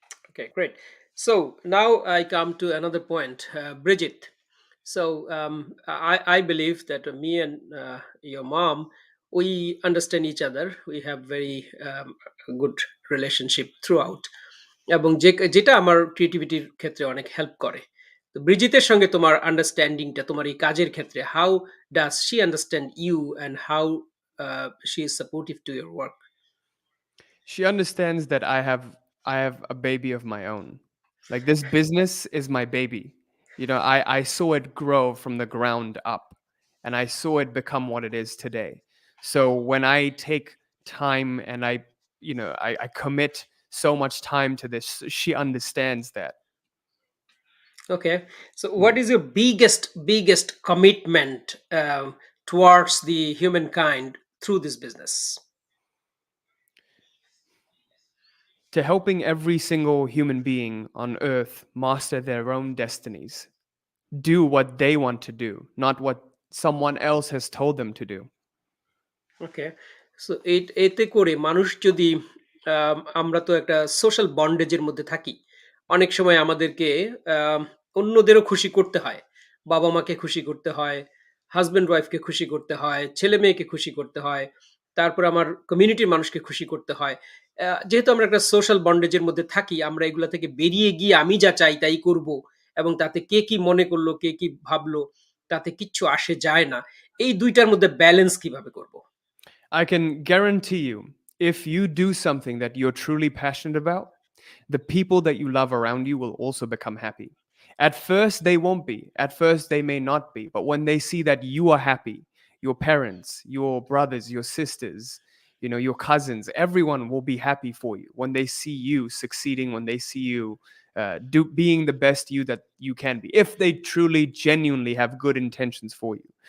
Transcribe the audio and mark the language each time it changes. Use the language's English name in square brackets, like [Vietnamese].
[English] Okay, great. So now I come to another point, Bridget. So I believe that me and your mom, we understand each other. We have very good relationship throughout. [Bangla] এবং যেটা আমার ক্রিয়েটিভিটির ক্ষেত্রে অনেক help করে। তো ব্রিজিতের সঙ্গে তোমার আন্ডারস্ট্যান্ডিংটা তোমার এই কাজের ক্ষেত্রে, [English] How does she understand you and how she is supportive to your work? She understands that I have a baby of my own. Like this business is my baby. I saw it grow from the ground up and I saw it become what it is today. So when I take time and I commit so much time to this, she understands that. Okay. So, Yeah. what is your biggest commitment towards the humankind through this business? To helping every single human being on earth master their own destinies, do what they want to do, not what someone else has told them to do. Okay. [Bangla] So এতে করে মানুষ যদি আমরা তো একটা social বন্ডেজের মধ্যে থাকি। অনেক সময় আমাদেরকে আম অন্যদেরও খুশি করতে হয়। বাবা-মাকে খুশি করতে হয়, হাসব্যান্ড ওয়াইফকে খুশি করতে হয়, ছেলে-মেয়েকে খুশি করতে হয়। তারপরে আমার কমিউনিটির মানুষকে খুশি করতে হয়। যেহেতু আমরা একটা সোশ্যাল বন্ডেজের মধ্যে থাকি, আমরা এগুলা থেকে বেরিয়ে গিয়ে আমি যা চাই তাই করব এবং তাতে কে কি মনে করলো, কে কি ভাবলো, তাতে কিচ্ছু আসে যায় না। এই ২ টার মধ্যে ব্যালেন্স কিভাবে করব? [English] I can guarantee you, if you do something that you're truly passionate about, the people that you love around you will also become happy. At first, they won't be. At first, they may not be. But when they see that you are happy, your parents, your brothers, your sisters, your cousins, everyone will be happy for you when they see you succeeding, when they see you being the best you that you can be, if they truly, genuinely have good intentions for you.